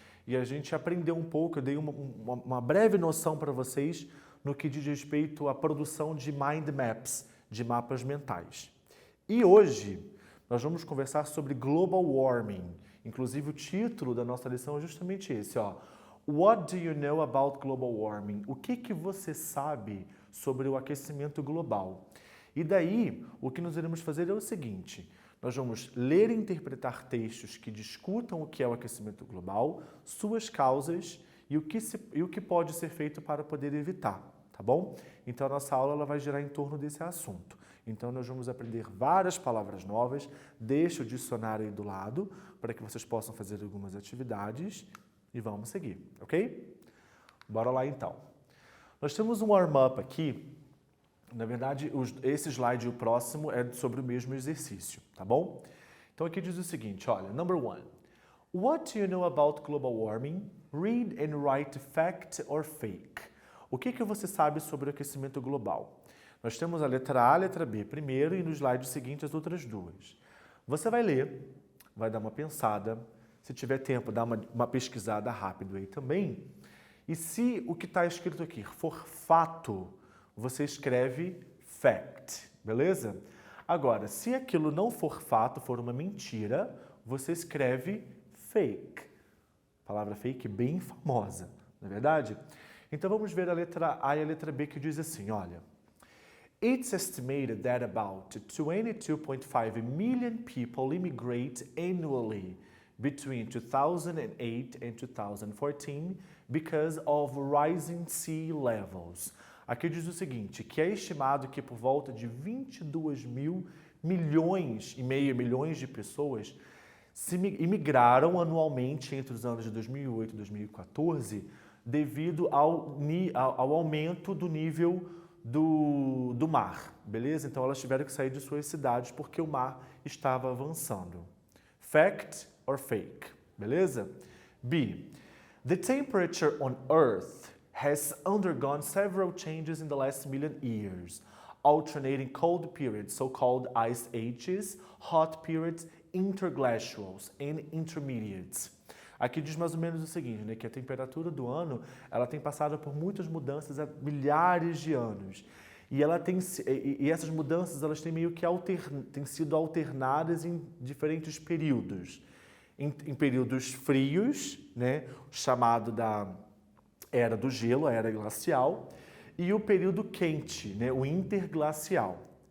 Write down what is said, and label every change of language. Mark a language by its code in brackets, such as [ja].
[pt] E a gente aprendeu um pouco, eu dei uma breve noção para vocês no que diz respeito à produção de mind maps, de mapas mentais. E hoje, nós vamos conversar sobre global warming. Inclusive, o título da nossa lição é justamente esse, ó. [en] What do you know about global warming? [pt] O que você sabe sobre o aquecimento global? E daí, o que nós iremos fazer é o seguinte, nós vamos ler e interpretar textos que discutam o que é o aquecimento global, suas causas e o que pode ser feito para poder evitar, tá bom? Então, a nossa aula ela vai girar em torno desse assunto. Então, nós vamos aprender várias palavras novas, deixa o dicionário aí do lado, para que vocês possam fazer algumas atividades e vamos seguir, ok? Bora lá, então. Nós temos um warm-up aqui. Na verdade, esse slide e o próximo é sobre o mesmo exercício, tá bom? Então aqui diz o seguinte, olha, [en] number 1. What do you know about global warming? Read and write fact or fake. [pt] O que você sabe sobre o aquecimento global? Nós temos a letra A e a letra B primeiro e no slide seguinte as outras duas. Você vai ler, vai dar uma pensada, se tiver tempo, dá uma pesquisada rápido aí também. E se o que está escrito aqui for fato, você escreve fact, beleza? Agora, se aquilo não for fato, for uma mentira, você escreve fake. Palavra fake bem famosa, não é verdade? Então vamos ver a letra A e a letra B que diz assim, olha. [en] It's estimated that about 22.5 million people immigrate annually between 2008 and 2014 because of rising sea levels. [pt] Aqui diz o seguinte, que é estimado que por volta de 22,5 milhões de pessoas imigraram anualmente entre os anos de 2008 e 2014 devido ao aumento do nível do mar, beleza? Então elas tiveram que sair de suas cidades porque o mar estava avançando. [en] Fact or fake, [pt] beleza? [en] B. The temperature on Earth has undergone several changes in the last million years, alternating cold periods, so-called ice ages, hot periods, interglacials and intermediates. [pt] Aqui diz mais ou menos o seguinte, né, que a temperatura do ano ela tem passado por muitas mudanças há milhares de anos. E essas mudanças elas têm meio que têm sido alternadas em diferentes períodos. Em períodos frios, né, chamado da era do gelo, a era glacial, e o período quente, né, o interglacial.